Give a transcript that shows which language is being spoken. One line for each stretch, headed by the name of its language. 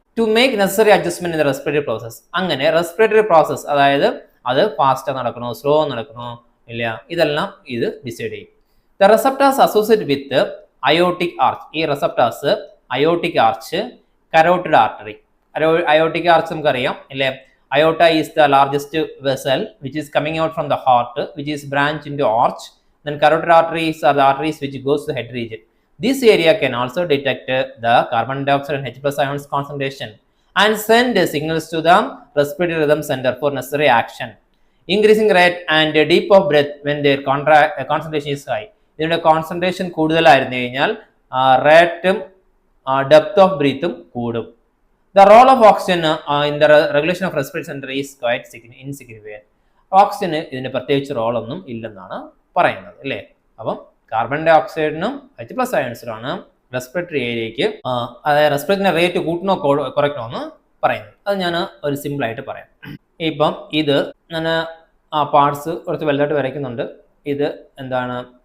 English: To make necessary adjustment in the respiratory process.
Malayalam: അങ്ങനെ respiratory process, അതായത് അത് fast നടക്കണോ slow നടക്കണോ ഇല്ല, ഇതെല്ലാം ഇത് ഡിസൈഡ് ചെയ്യും.
English: The receptors associate with aortic arch. ഈ receptors aortic arch, carotid artery. Aortic arch
Malayalam: നമുക്കറിയാം അല്ലേ?
English: Aorta is the largest vessel which is coming out from the heart which is branch into arch. Then carotid arteries are the arteries which goes to the head region. This area can also detect the carbon dioxide and H+ ions concentration and send signals to the respiratory rhythm center for necessary action. Increasing rate and deep of breath when their concentration is high.
Malayalam: ഇതിന്റെ concentration കൂടുതലായിരുന്നു കഴിഞ്ഞാൽ റേറ്റും depth of ബ്രീത്തും കൂടും.
English: The role of oxygen in the regulation of respiratory center is quite insignificant.
Malayalam: ഓക്സിജന് ഇതിന് പ്രത്യേകിച്ച് റോളൊന്നും ഇല്ലെന്നാണ് പറയുന്നത് അല്ലേ? അപ്പം കാർബൺ ഡൈ ഓക്സൈഡിനും H+ അയൺസിലാണ് റെസ്പിറേറ്ററി ഏരിയയ്ക്ക്, അതായത് റെസ്പിറേറ്ററി റേറ്റ് കൂട്ടണോ കുറയ്ക്കണോ എന്ന് പറയുന്നത്. അത് ഞാൻ ഒരു സിമ്പിൾ ആയിട്ട് പറയാം. ഇപ്പം ഇത് ഞാൻ ആ പാർട്സ് കുറച്ച് വലുതായിട്ട് വരയ്ക്കുന്നുണ്ട്. ഇത് എന്താണ്?